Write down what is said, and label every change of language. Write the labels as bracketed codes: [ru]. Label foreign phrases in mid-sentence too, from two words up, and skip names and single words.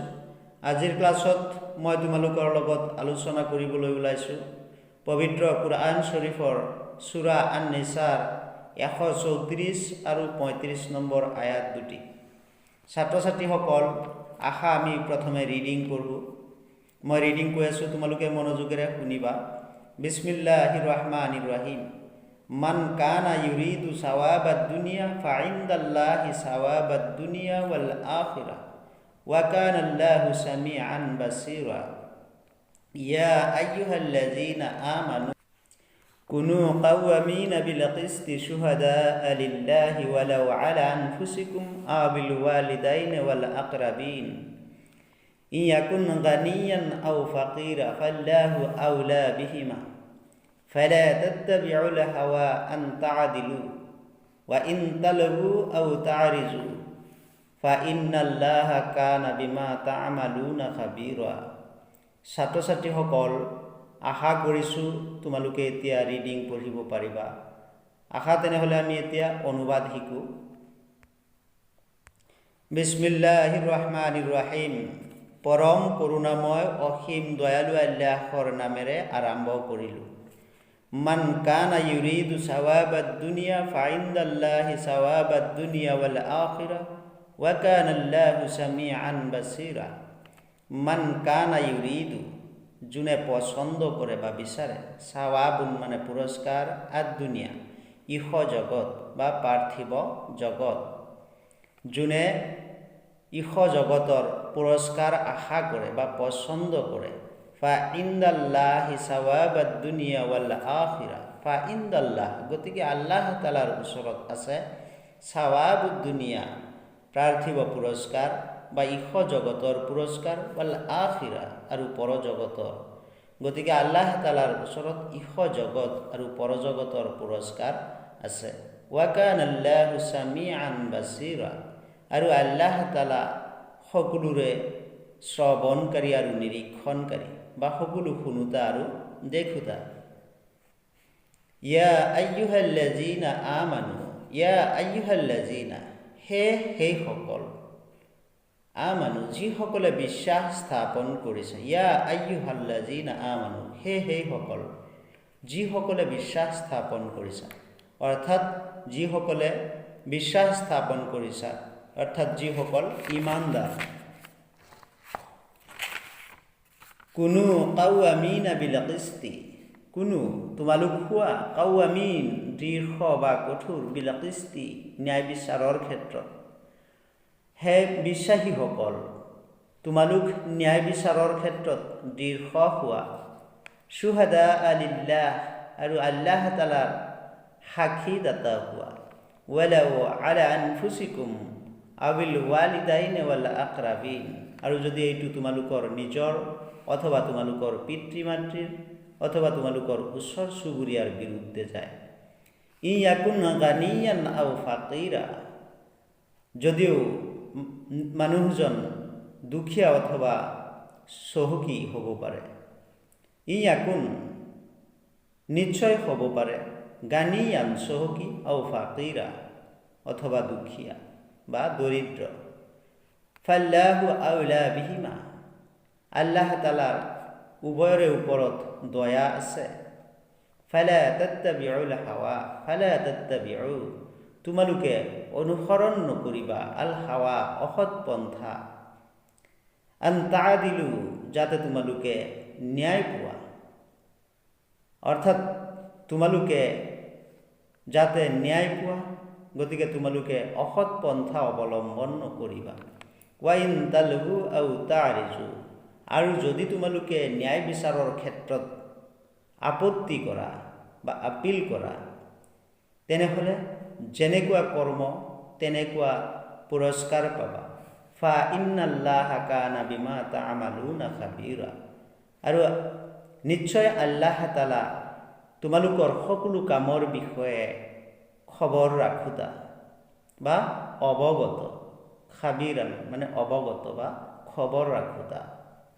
[as] আজিৰ ক্লাছত মই তোমালোকৰ লগত আলোচনা কৰিবলৈ ওলাইছোঁ পবিত্ৰ কুৰআন শৰীফৰ সূৰা আন-নিছাৰ 134 আৰু 35 নম্বৰ আয়াত দুটি। ছাত্ৰ-ছাত্ৰীসকল, আশা আমি প্ৰথমে ৰিডিং পঢ়োঁ। মই ৰিডিং কৈ আছোঁ, তোমালোকে মনোযোগেৰে শুনিবা। [ar] بسم الله الرحمن الرحيم. من كان يريد ثواب الدنيا فعند الله ثواب الدنيا والآخرة وكان الله سميعا بصيرا. يا أيها الذين آمنوا كونوا قوامين بالقسط شهداء لله ولو على أنفسكم أو بالوالدين والأقربين إن يكن غنيا أو فقيرا فالله أولى بهما فلا تتبعوا الهوى أن تعدلوا وإن تلووا أو تعرضوا فإن الله كان بما تعملون خبيرا। [as] ছাত্ৰ-ছাত্ৰীসকল, আশা কৰিছোঁ তোমালোকে এতিয়া ৰিডিং পঢ়িব পাৰিবা। আশা তেনেহ'লে আমি এতিয়া অনুবাদ শিকোঁ। [ar] بسم الله الرحمن الرحيم. [as] পৰম কৰুণাময় অসীম দয়ালু আল্লাহৰ নামেৰে আৰম্ভ কৰিলোঁ। [ar] من كان يريد ثواب الدنيا فعند الله ثواب الدنيا والآخرة وكان الله سميعا بصيرا. من كان يريد, [as] যোনে পছন্দ কৰে বা বিচাৰে, সাৱাবুন মানে পুৰস্কাৰ, [ar] الدنيا [as] ইহ জগত বা পাৰ্থিৱ জগত, যোনে ইহ জগতৰ পুৰস্কাৰ আশা কৰে বা পছন্দ কৰে। [ar] فعند الله ثواب الدنيا والآخرة, [as] ফাইন্দাল্লাহ গতিকে আল্লাহ তাআলাৰ ওচৰত আছে [ar] ثواب الدنيا [as] পাৰ্থিৱ পুৰস্কাৰ বা ইহ জগতৰ পুৰস্কাৰ, [ar] والآخرة [as] আৰু পৰজগতৰ, গতিকে আল্লাহ তাআলাৰ ওচৰত ইহ জগত আৰু পৰজগতৰ পুৰস্কাৰ আছে। [ar] وكان الله سميعا بصيرا, [as] আৰু আল্লাহ তাআলা সকলোৰে শ্ৰৱণকাৰী আৰু নিৰীক্ষণকাৰী বা সকলো শুনোতা আৰু দেখোতা। [ar] يا أيها الذين آمنوا يا أيها الذين, [as] সেইসকল, আমানু যিসকলে বিশ্বাস স্থাপন কৰিছে। [ar] يا أيها الذين آمنوا, [as] সেইসকল যিসকলে বিশ্বাস স্থাপন কৰিছা, অৰ্থাৎ যিসকলে বিশ্বাস স্থাপন কৰিছা, অৰ্থাৎ যিসকল ইমানদাৰ। [ar] كونوا قوامين بالقسط, [as] কুনু তোমালোক হোৱা, কাওয়ামিন দৃঢ় বা কঠোৰ, [ar] بالقسط [as] ন্যায় বিচাৰৰ ক্ষেত্ৰত। হে বিশ্বাসীসকল, তোমালোক ন্যায় বিচাৰৰ ক্ষেত্ৰত দৃঢ় হোৱা। [ar] شهداء لله, [as] আৰু আল্লাহ তাআলাৰ সাক্ষীদাতা হোৱা। [ar] ولو على أنفسكم أو بالوالدين والأقربين, [as] আৰু যদি এইটো তোমালোকৰ নিজৰ অথবা তোমালোকৰ পিতৃ মাতৃৰ অথবা তোমালোকৰ ওচৰ চুবুৰীয়াৰ বিৰুদ্ধে যায়। [ar] يكن غنيا أو فقيرا, [as] যদিও মানুহজন দুখীয়া অথবা চহকী হ'ব পাৰে। ইয়াকুন নিশ্চয় হ'ব পাৰে, গানিয়ান চহকী, [ar] أو فقيرا [as] অথবা দুখীয়া বা দৰিদ্ৰ। [ar] فالله أولى بهما, [as] আল্লাহ তাআলাৰ উভয়ৰে ওপৰত দয়া আছে। [ar] فلا تتبعوا الهوى, فلا تتبعوا [as] তোমালোকে অনুসৰণ নকৰিবা, [ar] الهوى [as] অসৎ পন্থা, [ar] أن تعدلوا [as] যাতে তোমালোকে ন্যায় পোৱা, অৰ্থাৎ তোমালোকে যাতে ন্যায় পোৱা, গতিকে তোমালোকে অসৎ পন্থা অৱলম্বন নকৰিবা। [ar] وإن تلووا أو تعرضوا, [as] আৰু যদি তোমালোকে ন্যায় বিচাৰৰ ক্ষেত্ৰত আপত্তি কৰা বা আপিল কৰা, তেনেহ'লে যেনেকুৱা কৰ্ম তেনেকুৱা পুৰস্কাৰ পাবা। [ar] فإن الله كان بما تعملون خبيرا, [as] আৰু নিশ্চয় আল্লাহ তাআলা তোমালোকৰ সকলো কামৰ বিষয়ে খবৰ ৰাখোতা বা অৱগত। খাবীৰান মানে অৱগত বা খবৰ ৰাখোতা।